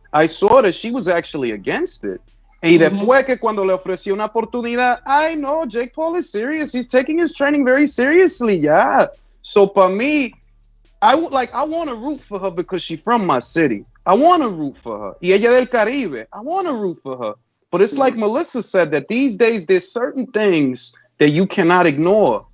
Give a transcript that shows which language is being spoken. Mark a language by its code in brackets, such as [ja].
[en] I saw that she was actually against it. [es] Y después que cuando le ofreció una oportunidad, [en] I know Jake Paul is serious. He's taking his training very seriously. Yeah. So for me, I want to root for her because she's from my city. I want to root for her. [es] Y ella del Caribe. [en] I want to root for her. But it's like Melissa said, that these days there's certain things that you cannot ignore.